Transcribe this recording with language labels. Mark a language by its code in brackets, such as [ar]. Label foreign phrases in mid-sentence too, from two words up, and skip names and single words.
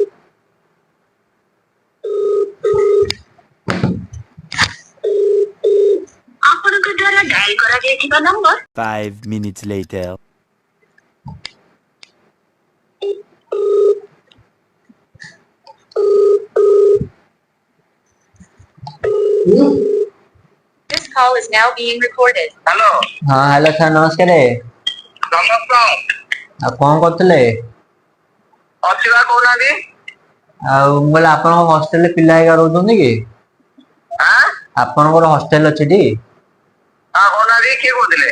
[or] ଆପଣଙ୍କ ଦ୍ୱାରା ଡାଏଲ କରାଯାଇଥିବା ନମ୍ବର [en] 5 minutes later. This call is now being recorded. [or] ହ୍ୟାଲୋ। ହଁ [en] hello sir [or] ନମସ୍କାର। ନମସ୍କାର। ଆଉ କଣ କରୁଥିଲେ? ଅଛି ବା କହୁନାହାନ୍ତି। ଆଉ ମୁଁ କହିଲି ଆପଣଙ୍କ ହଷ୍ଟେଲରେ ପିଲା ହେଇକା ରହୁଛନ୍ତି କି? ଆଁ ଆପଣଙ୍କର ହଷ୍ଟେଲ ଅଛି ଟି? ହଁ କହୁନାହାନ୍ତି କିଏ କହୁଥିଲେ?